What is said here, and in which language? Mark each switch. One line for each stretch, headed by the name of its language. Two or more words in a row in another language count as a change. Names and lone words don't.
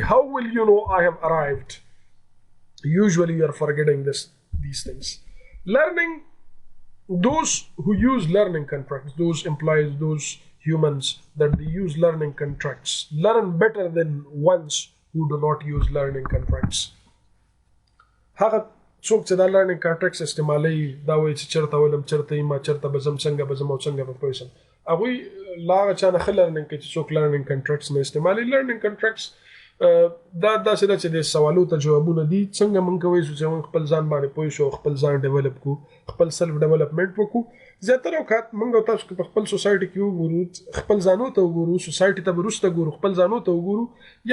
English: How will you know I have arrived? Usually you are forgetting these things. Learning, those who use learning contracts, those employees, those humans that they use learning contracts, learn better than ones who do not use learning contracts.
Pashto: هغه څوک چې دا
English: learning contracts
Pashto: استعمالوي دا وایي چې چېرته ولم چېرته یم چېرته به ځم څنګه به ځم او څنګه به پوه شم هغوی لا هغه چا نه ښه learning کوي چې څوک
English: learning contracts
Pashto: نه استعمالوي.
English: learning contracts
Pashto: دا داسې ده چې د سوالو ته جوابونه دي. څنګه موږ کولی شو چې موږ خپل ځان باندې پوه شو خپل ځان ډیولپ کړو خپل
English: self development
Pashto: وکړو. زیاتره اوقات موږ او تاسو په خپل سوسایټي کې وګورو خپل ځانو ته وګورو سوسایټي ته به وروسته ګورو خپل ځانو ته وګورو.